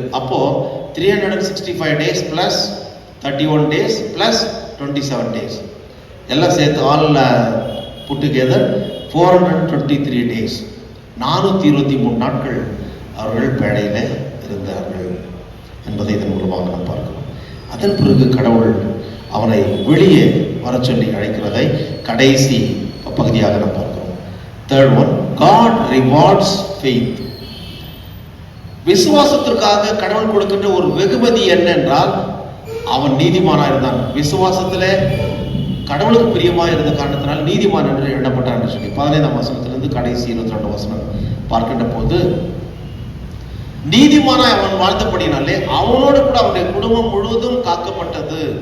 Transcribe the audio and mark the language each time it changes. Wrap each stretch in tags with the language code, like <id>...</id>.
<ta>அப்போ</ta> <en>365 days plus 31 days plus 27 days</en> <ta>எல்லாம் சேர்த்து</ta> <en>all put together</en> <ta>423 days, 423 நாட்கள் அவர்கள் பேழையில இருந்தார்கள் என்பதை இதன் மூலமாக நாம் பார்க்கிறோம். அதன் பிறகு கடவுள் அவனை வெளியே வர சொல்லி அழைக்கிறதை கடைசி பகுதியாக நாம் பார்க்கிறோம்.</ta> <en>Third one, God rewards faith.</en> <ta>விசுவாசத்திற்காக கடவுள் கொடுக்கின்ற ஒரு வெகுமதி என்ன என்றால், அவன் நீதிமானா இருந்தான். விசுவாசத்துல கடவுளுக்கு பிரியமா இருந்த காரணத்தினால் நீதிமான் என்று எண்ணப்பட்டான் என்று சொல்லி 15ஆம் வசனத்திலிருந்து கடைசி 22 வசனம் பார்க்கின்ற போது, நீதிமானாய் அவன் வாழ்ந்தபடினாலே அவனோடு கூட அவனுடைய குடும்பம் முழுவதும் காக்கப்பட்டது.</ta>